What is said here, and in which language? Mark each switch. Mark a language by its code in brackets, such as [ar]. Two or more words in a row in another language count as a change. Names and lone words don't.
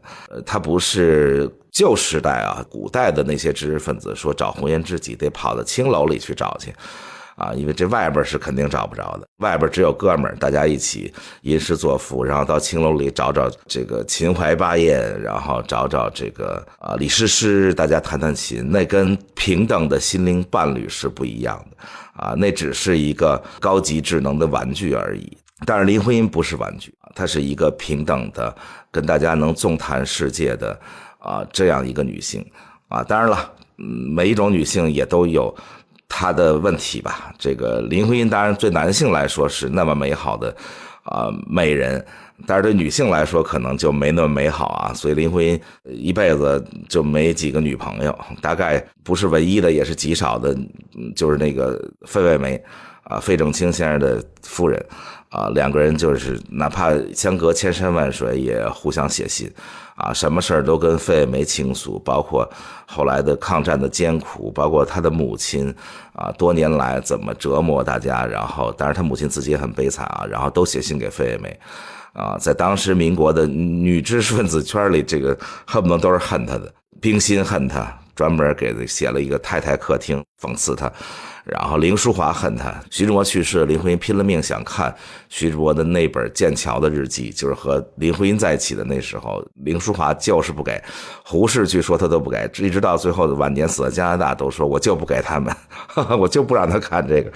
[zh] 她不是舊時代古代的那些知識分子說找紅顏知己得跑到青樓裡去找去因為這外邊是肯定找不着的，外邊只有哥們兒大家一起吟詩作賦，然後到青樓裡找找這個秦淮八艷，然後找找這個李師師，大家彈彈琴，那跟平等的心靈伴侶是不一樣的那只是一個高級智能的玩具而已。但是林徽因不是玩具，她是一個平等的跟大家能縱談世界的這樣一個女性當然了每一種女性也都有她的問題吧。這個林徽因當然對男性來說是那麼美好的美人，但是對女性來說可能就沒那麼美好所以林徽因一輩子就沒幾個女朋友，大概不是唯一的也是極少的，就是那個費慰梅費正清先生的夫人兩個人就是哪怕相隔千山萬水也互相寫信什麼事兒都跟費慰梅傾訴，包括後來的抗戰的艱苦，包括他的母親多年來怎麼折磨大家，然後當然他母親自己也很悲慘然後都寫信給費慰梅在當時民國的女知識分子圈裡，這個恨不得都是恨他的，冰心恨他，專門給他寫了一個太太客廳諷刺他。然後凌淑華恨他，徐志摩去世，林徽因拼了命想看徐志摩的那本《劍橋的日記》，就是和林徽因在一起的那時候，凌淑華就是不給，胡適據說他都不給，一直到最後的晚年死在加拿大都說我就不給他們我就不讓他看這個。